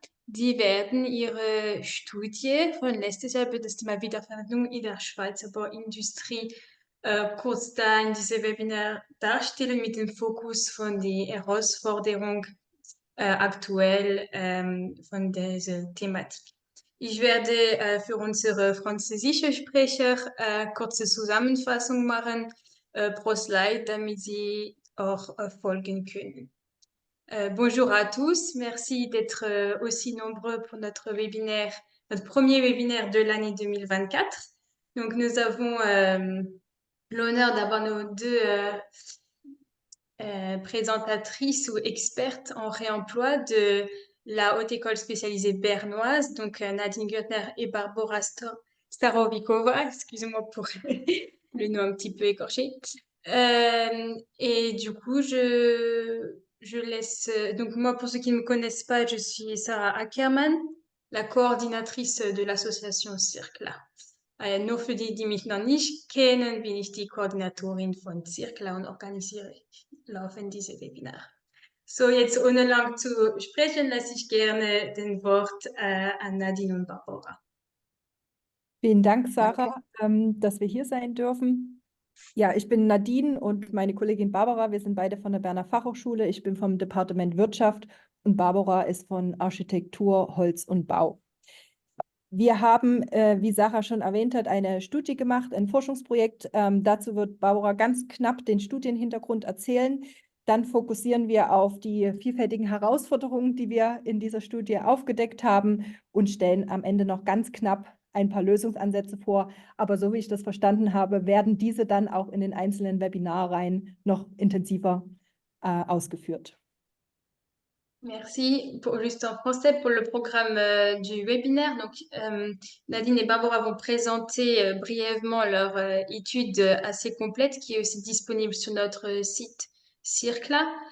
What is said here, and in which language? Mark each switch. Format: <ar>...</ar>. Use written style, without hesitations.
<de>Die werden ihre Studie von letztes Jahr über das Thema Wiederverwendung in der Schweizer Bauindustrie kurz da in diesem Webinar darstellen mit dem Fokus von der Herausforderung aktuell von dieser Thematik. Ich werde für unsere französische Sprecher kurze Zusammenfassung machen pro Slide, damit sie auch folgen können.</de> <fr>Bonjour à tous, merci d'être aussi nombreux pour notre webinaire, notre premier webinaire de l'année 2024. Donc nous avons l'honneur d'avoir nos deux présentatrices ou expertes en réemploi de la Haute École spécialisée bernoise, donc Nadine Grüttner et Barbora Starovikova, excusez-moi pour le nom un petit peu écorché. Et du coup, je laisse... Donc moi, pour ceux qui ne me connaissent pas, je suis Sarah Ackermann, la coordinatrice de l'association Circla.</fr> <de>Nur für die, die mich noch nicht kennen, bin ich die Koordinatorin von Circla und organisiere laufend diese Webinar. So, jetzt ohne lang zu sprechen, lasse ich gerne den Wort an Nadine und Barbora. Vielen Dank, Sarah, dass wir hier sein dürfen. Ja, ich bin Nadine und meine Kollegin Barbara. Wir sind beide von der Berner Fachhochschule. Ich bin vom Departement Wirtschaft und Barbara ist von Architektur, Holz und Bau. Wir haben, wie Sarah schon erwähnt hat, eine Studie gemacht, ein Forschungsprojekt. Dazu wird Barbara ganz knapp den Studienhintergrund erzählen. Dann fokussieren wir auf die vielfältigen Herausforderungen, die wir in dieser Studie aufgedeckt haben und stellen am Ende noch ganz knapp ein paar Lösungsansätze vor. Aber so wie ich das verstanden habe, werden diese dann auch in den einzelnen Webinarreihen noch intensiver ausgeführt.</de> <fr>Merci. Juste en français pour le programme du webinaire. Donc, Nadine et Barbara vont présenter brièvement leur étude assez complète qui est aussi disponible sur notre site circla.ch.</fr>